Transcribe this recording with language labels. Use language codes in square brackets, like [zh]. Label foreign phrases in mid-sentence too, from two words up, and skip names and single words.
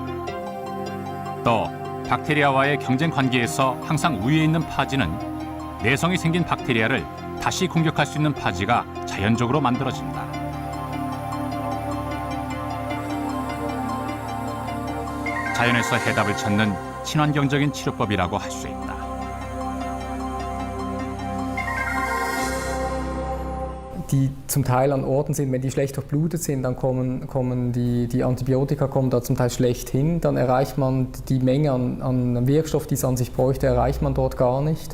[ko] 또 박테리아와의 경쟁 관계에서 항상 우위에 있는 파지는 내성이 생긴 박테리아를 다시 공격할 수 있는 파지가 자연적으로 만들어진다. 자연에서 해답을 찾는 친환경적인 치료법이라고 할 수 있다. [de] Die zum Teil an Orten sind, wenn die schlecht durchblutet sind, dann kommen die Antibiotika kommen da zum Teil schlecht hin. Dann erreicht man die Menge an Wirkstoff, die es an sich bräuchte, erreicht man dort gar nicht.